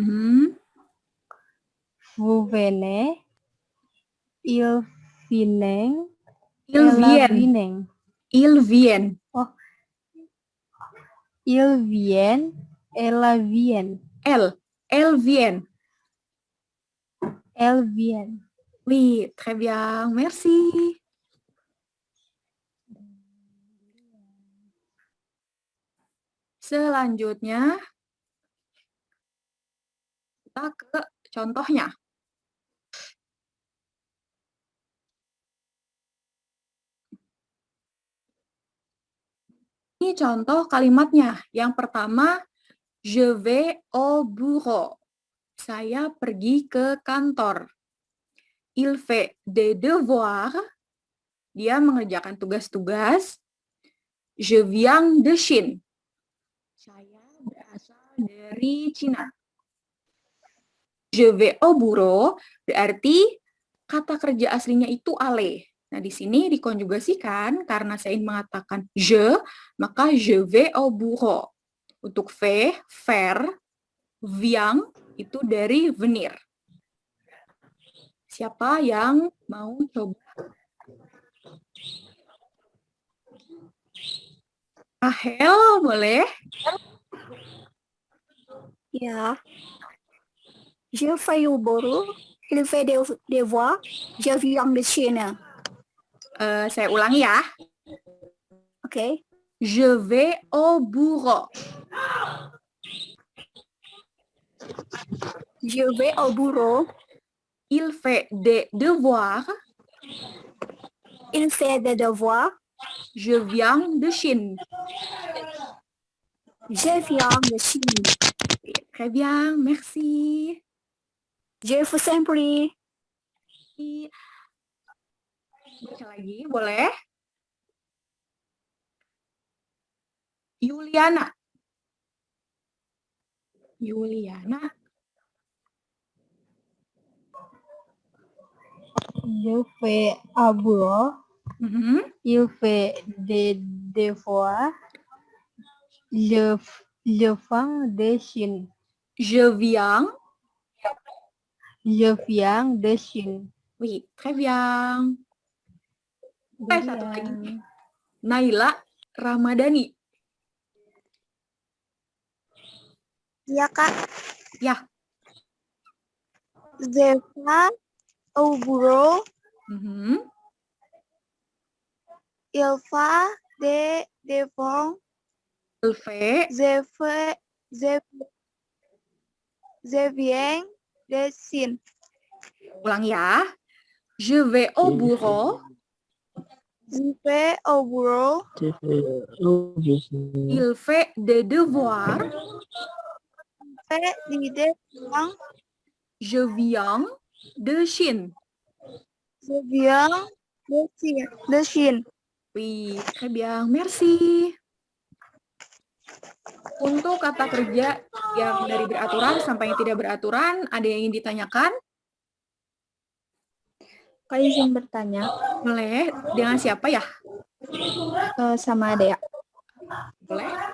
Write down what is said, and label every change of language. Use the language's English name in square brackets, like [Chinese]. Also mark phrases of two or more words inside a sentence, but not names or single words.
[French] Vous venez. Ils viennent. Ils viennent. Ils viennent. Oh. Ils viennent. Elles viennent. Elles viennent. Elles viennent. Oui, très bien. Merci. [Indonesian] Selanjutnya, kita ke contohnya. Ini contoh kalimatnya. Yang pertama, [French] je vais au bureau. [Indonesian] Saya pergi ke kantor. [French] Il fait des devoirs. [Indonesian] Dia mengerjakan tugas-tugas. [French] Je viens de Chine. [Indonesian] Saya berasal dari Cina. [French] Je vais au bureau [Indonesian] berarti kata kerja aslinya itu aller. Nah, di sini dikonjugasikan karena saya ingin mengatakan je, maka [French] je vais au bureau. [Indonesian] Untuk faire, faire, viens itu dari venir. Siapa yang mau coba? Rahel, boleh? Ya. [French] Je fais au bureau, il fait des devoirs, je viens de Chine. [Indonesian] Saya ulangi ya. Oke. [French] Je vais au bureau. Je vais au bureau. Il fait des devoirs. Il fait des devoirs. Je viens de Chine. Je viens de Chine. Très bien, merci. Je vous en prie. [Indonesian] Baca lagi, boleh? Yuliana. Yuliana. [French] Je fais au bureau. Il fait des devoirs. Je viens de Chine. Je viens. Je viens de Chine. Oui, très bien. [Indonesian] Satu lagi. Naila Ramadhani. Iya, Kak. Ya. [French] Je vais au bureau. Il fait des devoirs. Il fait. Je viens de Chine. [Indonesian] Ulang ya. [French] Je vais au bureau. Je vais au bureau. Il fait des devoirs. Fait des devoirs. Je viens de Chine. Je viens de Chine. Oui, très bien. Merci. [Indonesian] Untuk kata kerja yang dari beraturan sampai yang tidak beraturan, ada yang ingin ditanyakan? Kak izin bertanya. Boleh. Dengan siapa ya? Sama Dea. Boleh.